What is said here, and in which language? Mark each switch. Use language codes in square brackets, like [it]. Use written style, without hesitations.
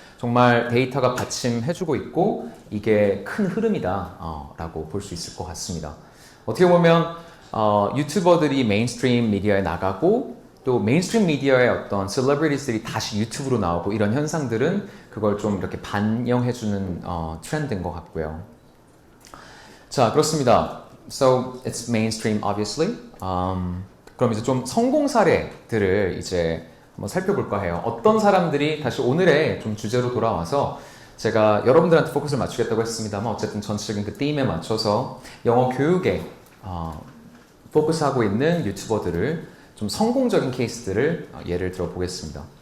[ko] 정말 데이터가 받침해주고 있고 이게 큰 흐름이다 라고 볼 수 있을 것 같습니다. 어떻게 보면 유튜버들이 메인스트림 미디어에 나가고 또 메인스트림 미디어의 어떤 셀러브리티들이 다시 유튜브로 나오고 이런 현상들은 그걸 좀 이렇게 반영해주는 트렌드인 것 같고요. 자, 그렇습니다. [en] So it's mainstream, obviously. [ko] 그럼 이제 좀 성공 사례들을 이제 한번 살펴볼까 해요. 어떤 사람들이 다시 오늘의 좀 주제로 돌아와서 제가 여러분들한테 포커스를 맞추겠다고 했습니다만 어쨌든 전체적인 그 팀에 맞춰서 영어 교육에 포커스하고 있는 유튜버들을 좀 성공적인 케이스들을 예를 들어 보겠습니다.